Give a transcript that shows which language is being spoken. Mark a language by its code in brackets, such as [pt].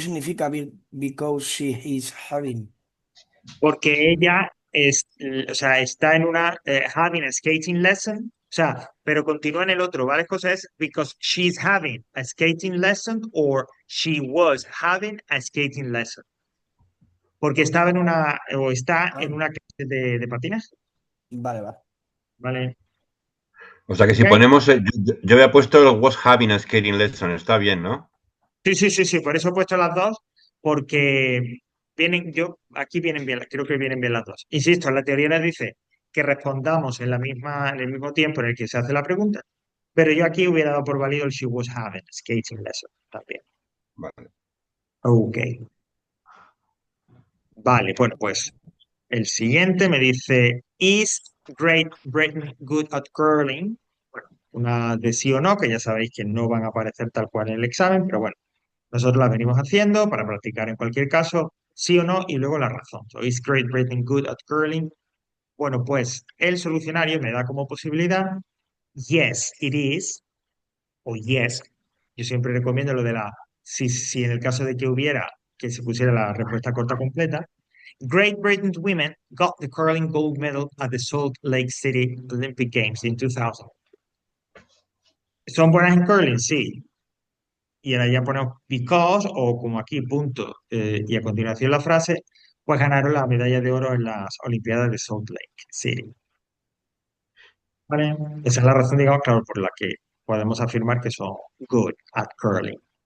[es] significa, [en] because she is having? [es] Porque ella es, o sea, está en una [en] having a skating lesson, [es] o sea, pero continúa en el otro, ¿vale? Cosa es [en] because she's having a skating lesson or she was having a skating lesson. [es] Porque estaba en una, o está Ah, en una clase de patines, vale, vale. ¿vale? O sea que si ¿Ok? ponemos, yo había puesto el [en] was having a skating lesson, [es] está bien, ¿no? Sí, sí, sí, sí, por eso he puesto las dos, porque vienen, aquí vienen bien, creo que vienen bien las dos. Insisto, la teoría nos dice que respondamos en el mismo tiempo en el que se hace la pregunta, pero yo aquí hubiera dado por válido el [en] she was having a skating lesson [es] también. Vale. Ok, vale, bueno, pues el siguiente me dice, [en] ¿Is Great Britain good at curling? [es] Bueno, una de sí o no, que ya sabéis que no van a aparecer tal cual en el examen, pero bueno. Nosotros la venimos haciendo para practicar en cualquier caso, sí o no, y luego la razón. [en] So, is Great Britain good at curling? [es] Bueno, pues el solucionario me da como posibilidad [en] yes, it is, [es] o yes. Yo siempre recomiendo lo de la, si en el caso de que hubiera, que se pusiera la respuesta corta completa. [en] Great Britain's women got the curling gold medal at the Salt Lake City Olympic Games in 2000. [es] ¿Son buenas en curling? Sí. Y ahora ya ponemos because o como aquí, punto, y a continuación la frase, pues ganaron la medalla de oro en las Olimpiadas de Salt Lake City. ¿Vale? Esa es la razón, digamos, claro, por la que podemos afirmar que son [en] good at curling.